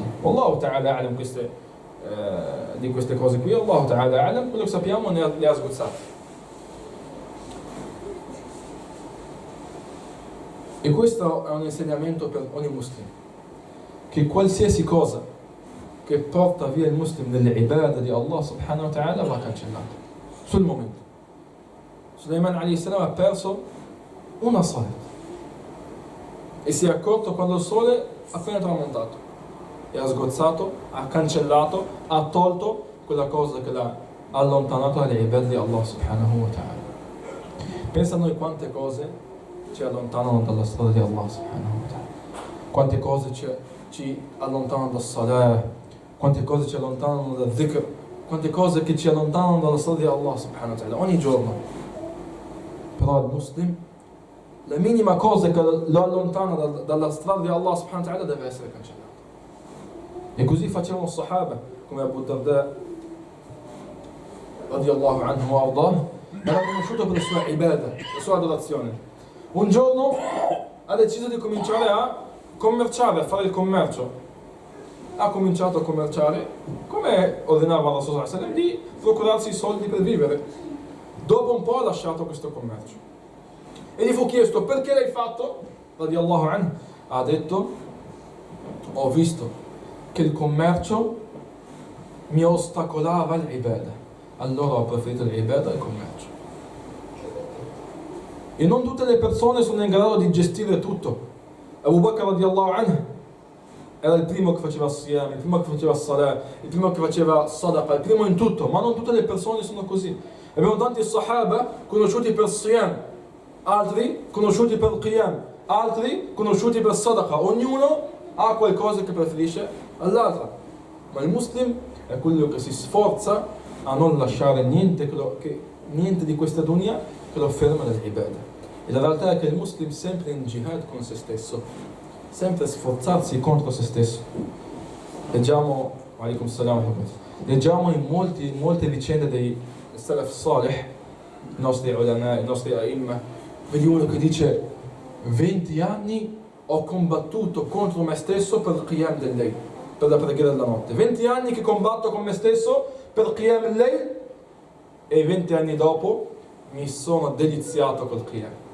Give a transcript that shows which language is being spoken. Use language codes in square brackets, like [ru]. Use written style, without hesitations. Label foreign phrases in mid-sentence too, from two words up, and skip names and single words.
[ar] الله تعالى أعلم [it] di queste cose qui, [ar] الله تعالى أعلم, [it] quello che sappiamo li ha sgozzati. E questo è un insegnamento per ogni muslimo, che qualsiasi cosa che porta via il muslim delle ibadah di [ar] الله سبحانه وتعالى [it] va cancellato sul momento. Sulaiman [ar] عليه السلام [it] ha perso una salat e si è accorto quando il sole ha appena tramontato e ha sgozzato, ha cancellato, ha tolto quella cosa che l'ha allontanato dalle ibadah di [ar] الله سبحانه وتعالى. [it] Pensa a noi quante cose ci allontanano dalla strada di [ar] الله سبحانه وتعالى, [it] quante cose ci allontanano dal salah, quante cose ci allontanano dal dhikr, quante cose che ci allontanano dalla strada di [ar] الله سبحانه وتعالى [it] ogni giorno. Però il muslim, la minima cosa che lo allontana dalla strada di [ar] الله سبحانه وتعالى [it] deve essere cancellata. E così facevano i Sahaba, come Abu Darda [ar] رضي الله عنه وأرضاه, [it] era conosciuto per la sua ibadah, la sua adorazione. Un giorno ha deciso di cominciare a commerciare, a fare il commercio. Ha cominciato a commerciare come ordinava Rasul [ar] صلى الله عليه وسلم, [it] di procurarsi i soldi per vivere. Dopo un po' ha lasciato questo commercio e gli fu chiesto: perché l'hai fatto? [ar] رضي الله عنه [it] ha detto: ho visto che il commercio mi ostacolava l'ibadah, allora ho preferito l'ibadah al commercio. E non tutte le persone sono in grado di gestire tutto. Abu Bakr [ar] رضي الله عنه [it] era il primo che faceva siyam, il primo che faceva salah, il primo che faceva sadaqa, il primo in tutto, ma non tutte le persone sono così. Abbiamo tanti sahaba conosciuti per siyam, altri conosciuti per qiyam, altri conosciuti per sadaqa. Ognuno ha qualcosa che preferisce all'altra. Ma il muslim è quello che si sforza a non lasciare niente di questa dunya che lo ferma dall'ibadah. E la realtà è che il muslim sempre in jihad con se stesso, sempre sforzarsi contro se stesso. Leggiamo in molte vicende dei [ar] السلف الصالح, [it] i nostri ulama, i nostri a'imma. Vedi uno che dice: 20 anni ho combattuto contro me stesso per il qiyam del layl, per la preghiera della notte. 20 anni che combatto con me stesso per il qiyam del layl, e 20 anni dopo mi sono deliziato col qiyam.